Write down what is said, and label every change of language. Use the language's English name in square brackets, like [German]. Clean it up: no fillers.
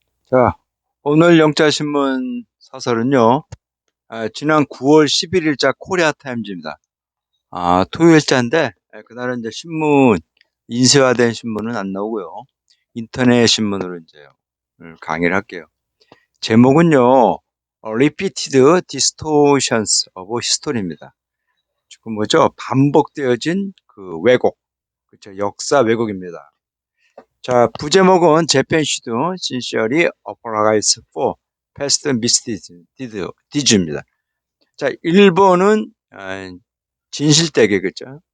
[Korean] 자, 오늘 영자신문 사설은요, 지난 9월 11일자 코리아 타임즈입니다. 토요일자인데, 그날은 이제 신문, 인쇄화된 신문은 안 나오고요. 인터넷 신문으로 이제 오늘 강의를 할게요. 제목은요, Repeated Distortions of History입니다. 지금 뭐죠? 반복되어진 그 왜곡, 그렇죠? 역사 왜곡입니다. 자, 부제목은 [English] 재팬 슈드 sincerely apologize for past misdeeds입니다. [Korean] 자, 1번은 진실되게, 그죠?